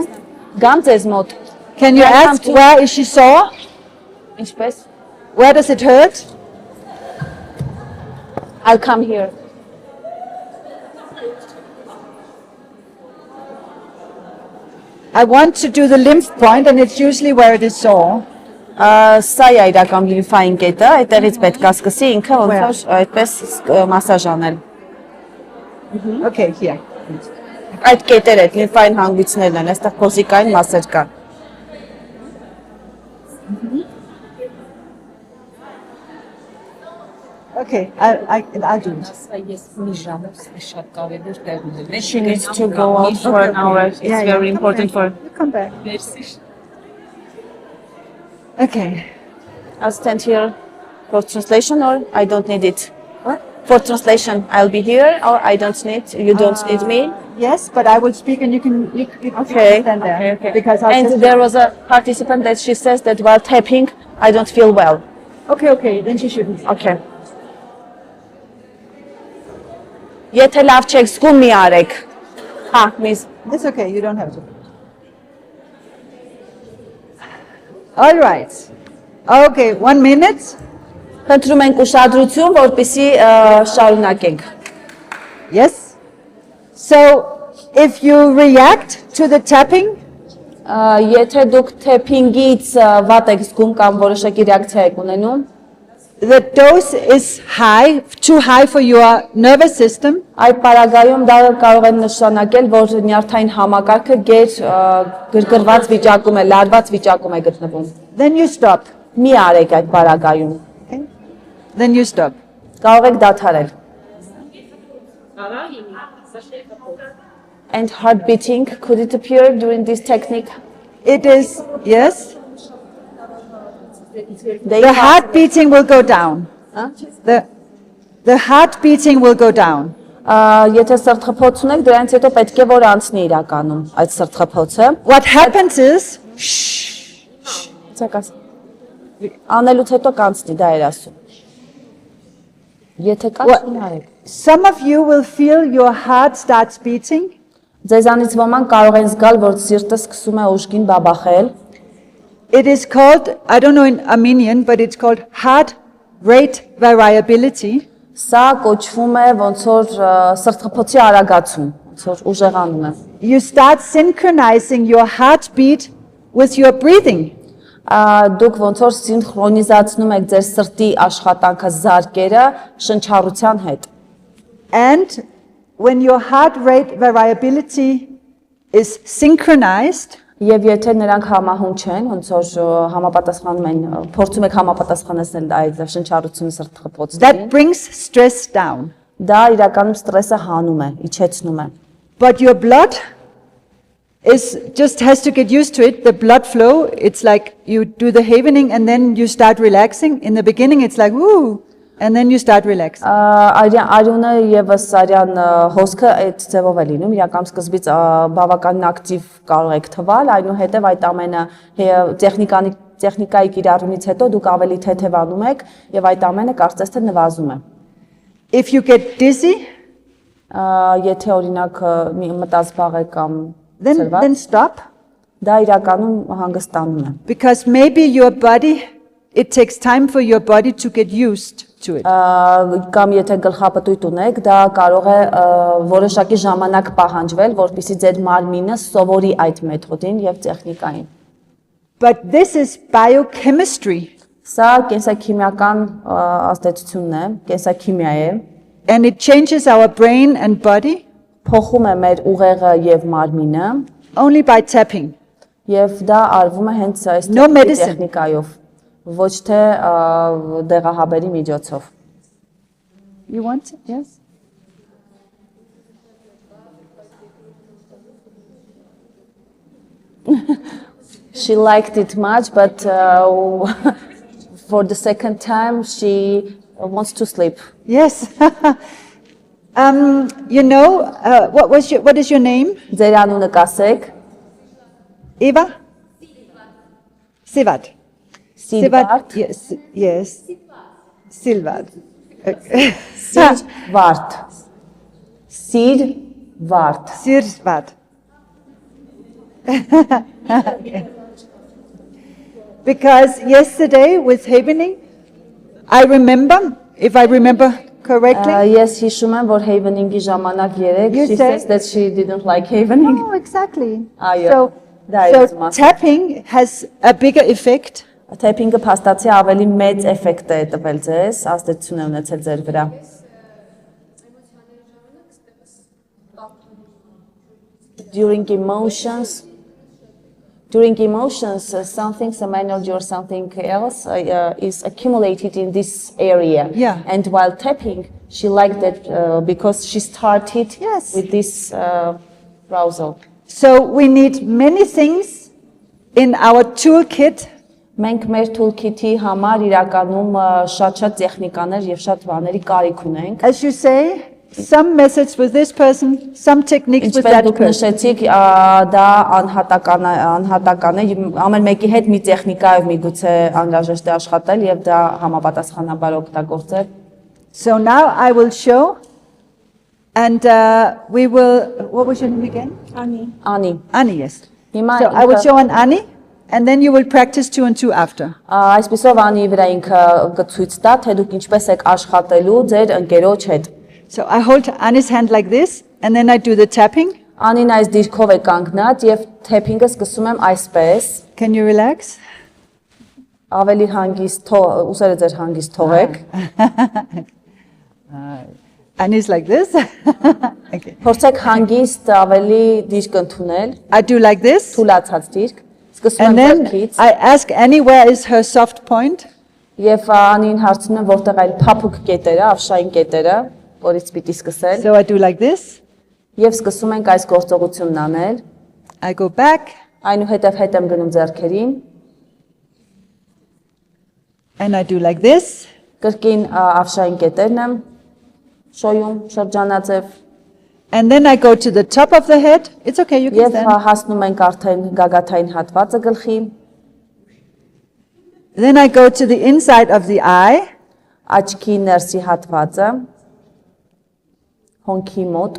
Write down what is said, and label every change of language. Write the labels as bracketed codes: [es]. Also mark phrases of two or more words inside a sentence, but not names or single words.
[hy] գամ ձեզ մոտ։ [en] Can you Welcome ask to- where is she sore? [hy] Ինչպես։ [en] Where does it hurt? I'll come here. I want to do the lymph point, and it's usually where it is sore. [hy] Սա է իրական լիմֆային կետը, այդտեղից պետք է սկսի ինքը ոնց որ այդպես մասաժ անել։ [en] Okay, here. [hy] Այդ կետերը, այդ լիմֆային հանգույցներն են, այստեղ փոսիկային մասեր կան։ [en] Okay, I'll do it. She needs to go out for an hour. It's very important for You come back. Okay. I'll stand here for translation or I don't need it. What? For translation, I'll be here or I don't need, you don't need me. Yes, but I will speak, and you can Okay. stand there. Okay. Because I'll And just- there was a participant that she says that while tapping, I don't feel well. Okay, then she shouldn't. Okay. [hy] Եթե լավ չեք զգում, մի արեք։ Հա, միզ։ [en] It's okay, you don't have to. All right. Okay, 1 minute. [hy] Խնդրում ենք ուշադրություն, որպեսզի շարունակենք։ [en] Yes. So, if you react to the tapping, [hy] Եթե դուք թեփինգից վատ եք զգում կամ որոշակի ռեակցիա եք ունենում, [en] the dose is high, too high for your nervous system, [hy] այդ պարագայում դա կարող է նշանակել, որ նյարդային համակարգը գրգռված վիճակում է, լարված վիճակում է գտնվում։ [en] then you stop. [hy] Մի արեք այդ պարագայում։ [en] Okay? Then you stop. [hy] Կարող եք դադարել։ [en] And heart beating, could it appear during this technique? It is, yes, They the have- heart beating will go down. Huh? The the heart beating will go down. [hy] Եթե սրտխփոց ունեք, դրանից հետո պետք է որ անցնի իրականում այդ սրտխփոցը։ [en] What happens is, [hy] Ցակաս։ Անելուց հետո կանցնի, դա էր ասում։ Եթե կանցնի արեք։ [en] some of you will feel your heart starts beating. [hy] Ձեզանից ոմանք կարող են զգալ, որ սիրտը սկսում է ուժգին բաբախել։ [en] It is called, I don't know in Armenian, but it's called heart rate variability. [hy] Սա կոչվում է ոնց որ սրտխփոցի արագացում, ոնց որ ուժեղանում է։ [en] You start synchronizing your heartbeat with your breathing. [hy] Դուք ոնց որ սինխրոնիզացնում եք ձեր սրտի աշխատանքը զարկերը շնչառության հետ։ [en] And when your heart rate variability is synchronized, [hy] Եվ եթե նրանք համահունչ են, ոնց որ համապատասխանում են, փորձում եք համապատասխանեցնել այդ շնչառությունը սրտխփոցին, [en] that brings stress down. [hy] դա իրականում ստրեսը հանում է, իջեցնում է։ [en] But your blood is just has to get used to it. The blood flow, it's like you do the havening and then you start relaxing. In the beginning, it's like, woo, and then you start relaxing. [hy] Արյունը եւս արյան հոսքը այդ ձևով է լինում, իրական սկզբից բավականին ակտիվ կարող եք թվալ, այնուհետև այդ ամենը տեխնիկայի կիրառումից հետո դուք ավելի թեթևանում եք եւ այդ ամենը կարծես թե նվազում է։ [en] If you get dizzy, [hy] Եթե օրինակ մտածբաղ եք կամ [en] then stop, [hy] դա իրականում հանգստանում է։ [en] because maybe your body, it takes time for your body to get used to it. [hy] Կամ եթե գլխապտույտ ունեք, դա կարող է որոշակի ժամանակ պահանջվել, որպեսզի ձեր մարմինը սովորի այդ մեթոդին եւ տեխնիկային։ [en] But this is biochemistry, [hy] Սա կենսաքիմիական ազդեցությունն է, կենսաքիմիա է, [en] and it changes our brain and body [hy] փոխում է մեր ուղեղը եւ մարմինը [en] only by tapping. [hy] եւ դա արվում է հենց այս [en] No medicine. [hy] տեխնիկայով, ոչ թե դեղահաբերի միջոցով։ [en] You want it? Yes? She liked it much, but for the second time she wants to sleep. Yes. You know, what is your name? [hy] Ձեր անունը կասեք, [en] Eva? Sivat. [hy] Սիրվարդ, [en] Yes. Yes. Silvad. [hy] Սիրվարդ, Սիրվարդ։ [en] Sirvad. Because yesterday with Havening, I remember, if I remember correctly. [hy] Ես հիշում եմ, որ Havening-ի ժամանակ երեք, [en] You she said- says that she didn't like Havening. Oh, exactly. [hy] Այո, [en] So, [hy] դա է [en] so [hy] իմաստը։ [en] tapping has a bigger effect. [hy] Թեփինգը փաստացի ավելի մեծ էֆեկտ է տվել ձեզ, ազդեցություն է ունեցել ձեր վրա։ [en] During emotions, something, some energy or something else is accumulated in this area. Yeah. And while tapping, she liked that because she started Yes. with this arousal. So we need many things in our toolkit [hy] Մենք մեր toolkit-ի համար իրականում շատ տեխնիկաներ եւ շատ բաների կարիք ունենք։ [en] as you say, some methods with this person, some techniques with [hy] Ինչպես [en] that [hy] դուք [en] person. [hy] նշեցիք, դա անհատական է, ամեն մեկի հետ մի տեխնիկայով միգուցե անհրաժեշտ է աշխատել եւ դա համապատասխանաբար օգտագործել։ [en] So now I will show, and we will, what was your name again? [hy] Անի, [en] Annie, yes. [hy] հիմա [en] So I will show on Annie, and then you will practice 2 and 2 after. [hy] այսպեսով Անի վրա ինքը կցույց տա, թե դուք ինչպես եք աշխատելու ձեր ընկերոջ հետ։ [en] So I hold Annie's hand like this, and then I do the tapping. [hy] Անին այս դիրքով է կանգնած եւ թեփինգը սկսում եմ այսպես, [en] Can you relax? [hy] ավելի հանգիստ ուսերը ձեր հանգիստ թողեք։ [en] Annie's like this. Okay. [hy] Փորձեք հանգիստ ավելի դիրք ընդունել, [en] I do like this, [hy] թուլացած դիրք։ Սկսում [en] and [hy] եմ [en] then [hy] ձեռքից [en] I ask Annie where is her soft point. [hy] եւ Անին հարցնում եմ որտեղ այլ փափուկ կետերը, ավշային կետերը, որից պիտի սկսել [en] So I do like this. [hy] եւ սկսում ենք այս գործողությունն անել։ [en] I go back, [hy] Այնուհետև հետ եմ գնում ձեռքերին, [en] and I do like this. [hy] կրկին ավշային կետերն եմ շոյում, շրջանաձև, [en] And then I go to the top of the head. It's okay, you can [hy] եւ [en] stand. [hy] հասնում ենք արդեն գագաթային հատվածը գլխի, [en] Then I go to the inside of the eye. [hy] աչքի ներսի հատվածը, հոնքի մոտ,